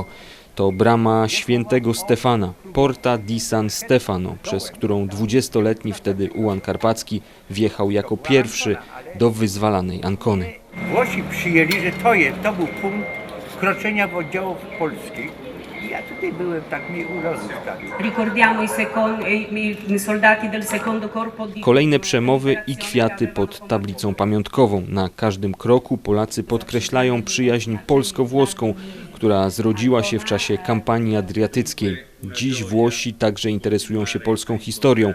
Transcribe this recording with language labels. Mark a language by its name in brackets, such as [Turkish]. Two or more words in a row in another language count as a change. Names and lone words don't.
[Polish] To brama Świętego Stefana, [Italian] Porta di San Stefano, [Polish] przez którą 20-letni wtedy ułan karpacki wjechał jako pierwszy do wyzwalanej Ancony. Włosi przyjęli, że to był punkt wkroczenia w oddziałów polskich. Ja tutaj byłem, tak mi urodził. [Italian] Ricordiamo i soldati del secondo corpo di... [Polish] Kolejne przemowy i kwiaty pod tablicą pamiątkową. Na każdym kroku Polacy podkreślają przyjaźń polsko-włoską, która zrodziła się w czasie kampanii adriatyckiej. Dziś Włosi także interesują się polską historią.